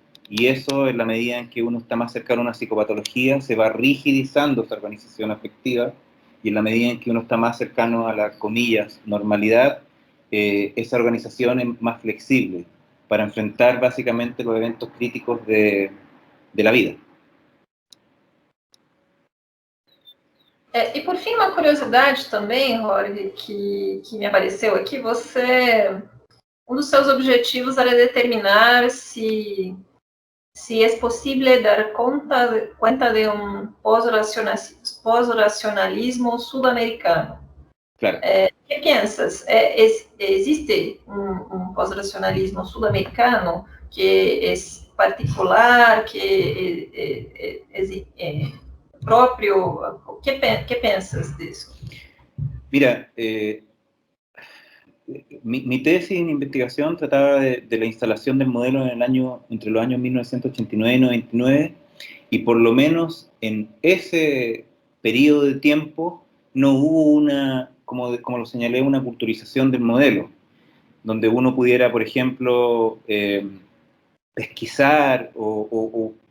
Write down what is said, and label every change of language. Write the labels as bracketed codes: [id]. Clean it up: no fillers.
[es] y eso, en la medida en que uno está más cercano a una psicopatología, se va rigidizando esa organización afectiva, y en la medida en que uno está más cercano a la, comillas, normalidad, esa organización es más flexible para enfrentar básicamente los eventos críticos de la vida. [pt] E por fim, uma curiosidade também, Jorge, que me apareceu aqui, um dos seus objetivos era determinar se é possível dar conta de um pós-racionalismo sul-americano. [es] Claro. ¿Qué piensas? ¿Existe un pós-racionalismo sudamericano que es particular, que es propio? ¿Qué piensas de eso? Mira, mi tesis en investigación trataba de la instalación del modelo entre los años 1989 y 99, y por lo menos en ese periodo de tiempo no hubo como lo señalé, una culturización del modelo, donde uno pudiera, por ejemplo, pesquisar o